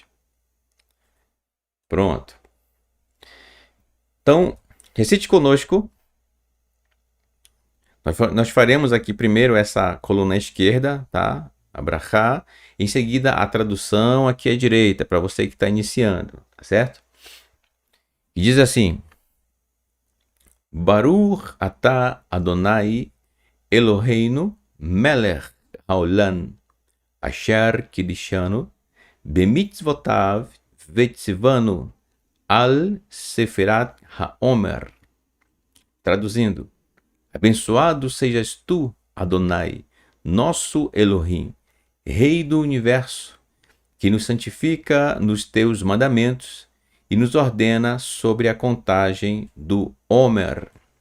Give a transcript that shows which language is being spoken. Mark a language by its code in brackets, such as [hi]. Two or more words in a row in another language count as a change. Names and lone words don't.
[pt] Pronto. Então, recite conosco. Nós faremos aqui primeiro essa coluna esquerda, tá? A Brachá. Em seguida, a tradução aqui à direita, para você que está iniciando, tá certo? E diz assim: [he] ברוך אתה אדוני אלוהינו מלך העולם אשר קידשנו במצוותיו וציוונו על ספירת העומר. [pt] Traduzindo: abençoado sejas tu, Adonai, nosso Elohim, Rei do universo, que nos santifica nos teus mandamentos e nos ordena sobre a contagem do Omer.